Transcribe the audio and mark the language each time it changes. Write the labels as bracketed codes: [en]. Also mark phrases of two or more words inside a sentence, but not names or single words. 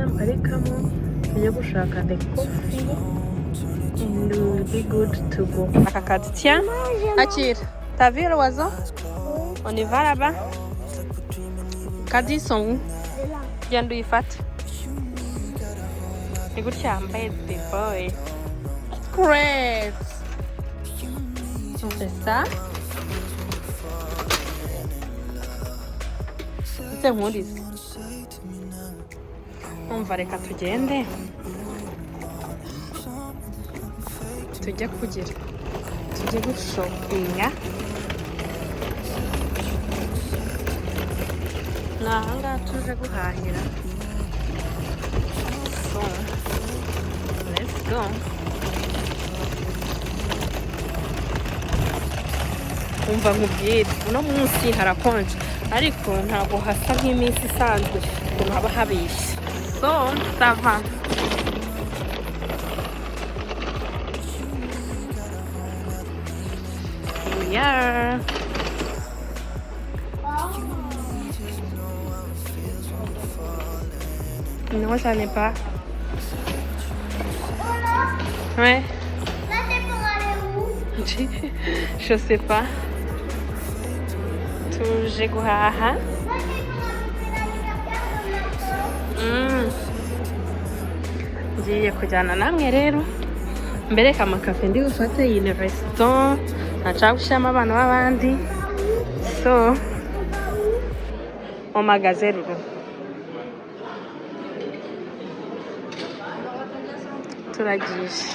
[rw] mparikamo tujye gushaka [en] the coffee and it will be good to go. [fr] Akakati, tiens, Achir, t'as vu l'oiseau? On y va là-bas. Kadi, ils sont où? Viens d'où ils font. Écoute, tu as un [en] baby boy. Great. [fr] On fait ça. C'est bon, dis. On va [rw] reka tugende tujya kugira tujye gushopinga ni ahangaha tuje guhahira. [en] So let's go. [rw] Umva nkubwire uno munsi harakonje ariko ntabwo hasa nk'iminsi isanzwe ukuntu haba habishye. [en] So sava. Yeah. [fr] Non, ça n'est pas. Ouais. Là, c'est pour aller où? Je sais pas. [rw] Tuje guhaha. [fr] Là, c'est pour aller la [rw] Ngiye kujyana namwe rero mbereka amakafe ndi bufate iyi restaurant ntaca gushyiramo abana b'abandi. So omagaze rero turagiye.